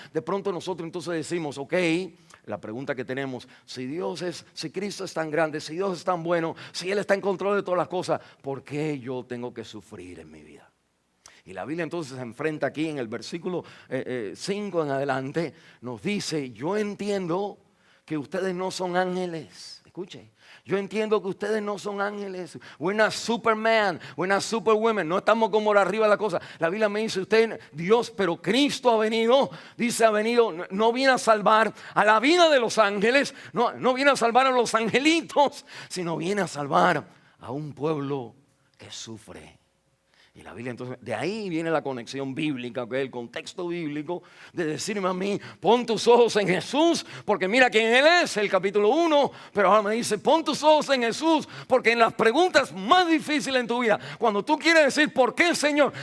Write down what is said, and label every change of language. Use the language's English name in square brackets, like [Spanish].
[Spanish] De pronto nosotros entonces decimos, ok, la pregunta que tenemos, si Cristo es tan grande, si Dios es tan bueno, si Él está en control de todas las cosas, ¿por qué yo tengo que sufrir en mi vida? Y la Biblia entonces se enfrenta aquí en el versículo 5 en adelante, nos dice, yo entiendo que ustedes no son ángeles. Escuche, yo entiendo que ustedes no son ángeles. [English] We're not Superman, we're not Superwoman. [Spanish] No estamos como por arriba de la cosa. La Biblia me dice, usted, Dios, pero Cristo ha venido, dice, ha venido, no viene a salvar a la vida de los ángeles, no viene a salvar a los angelitos, sino viene a salvar a un pueblo que sufre. Y la Biblia entonces, de ahí viene la conexión bíblica, que es el contexto bíblico de decirme a mí, pon tus ojos en Jesús, porque mira quién Él es, el capítulo 1, pero ahora me dice, pon tus ojos en Jesús, porque en las preguntas más difíciles en tu vida, cuando tú quieres decir, ¿por qué, Señor?